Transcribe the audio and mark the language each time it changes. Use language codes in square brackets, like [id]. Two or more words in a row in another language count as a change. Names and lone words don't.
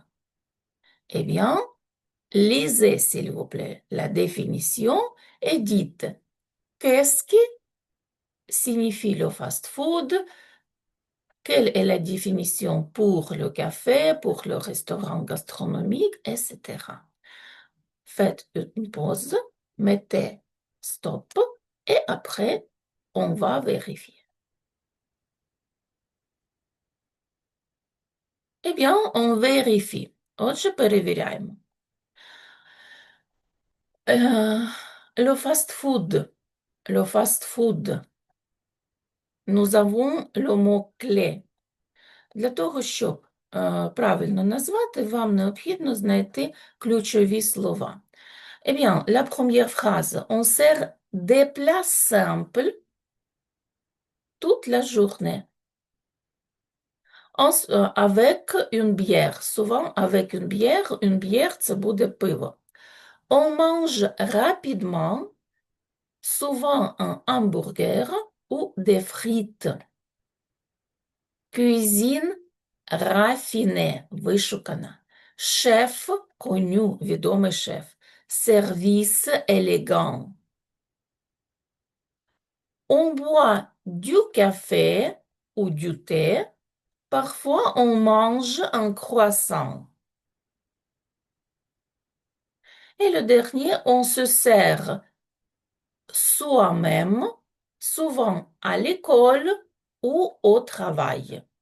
[fr] Eh bien, lisez, s'il vous plaît, la définition et dites qu'est-ce qui signifie le fast-food, quelle est la définition pour le café, pour le restaurant gastronomique, etc. Faites une pause, mettez stop et après, on va vérifier. Eh bien, on vérifie. [uk] Отже, перевіряємо. [fr] Le fast-food. Le fast-food. Nous avons le mot-clé. [uk] Для того, щоб правильно назвати, вам необхідно знайти ключові слова. [fr] Eh bien, la première phrase. On sert des plats simples toute la journée. Avec une bière. Souvent, avec une bière, [uk] це буде пиво. [fr] On mange rapidement, souvent un hamburger ou des frites. Cuisine raffinée, вишукана. Chef, connu, [uk] відомий шеф. [fr] Service élégant. On boit du café ou du thé. Parfois, on mange un croissant. Et le dernier, on se sert soi-même, souvent à l'école ou au travail.